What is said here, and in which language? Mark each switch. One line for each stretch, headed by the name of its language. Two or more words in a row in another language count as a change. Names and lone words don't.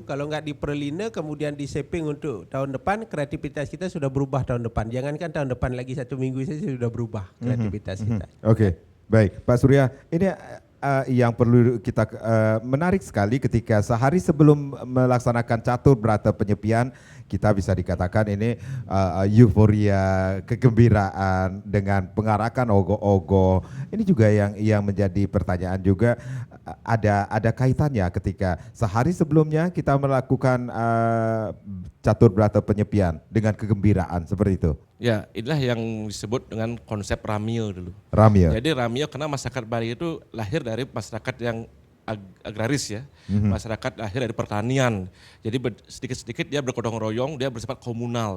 Indonesian: Kalau nggak diperlina kemudian diseping untuk tahun depan, kreativitas kita sudah berubah tahun depan. Jangankan tahun depan, lagi 1 minggu saja sudah berubah kreativitas kita. Oke, baik Pak Surya, ini yang perlu kita menarik sekali ketika sehari sebelum melaksanakan catur berata penyepian, kita bisa dikatakan ini euforia, kegembiraan dengan pengarakan ogoh-ogoh. Ini juga yang menjadi pertanyaan juga, ada kaitannya ketika sehari sebelumnya kita melakukan catur berata penyepian dengan kegembiraan seperti itu. Ya, inilah yang disebut dengan konsep Ramio dulu. Ramio. Jadi Ramio karena masyarakat Bali itu lahir dari masyarakat yang agraris ya, masyarakat lahir dari pertanian. Jadi sedikit-sedikit dia bergotong royong, dia bersifat komunal.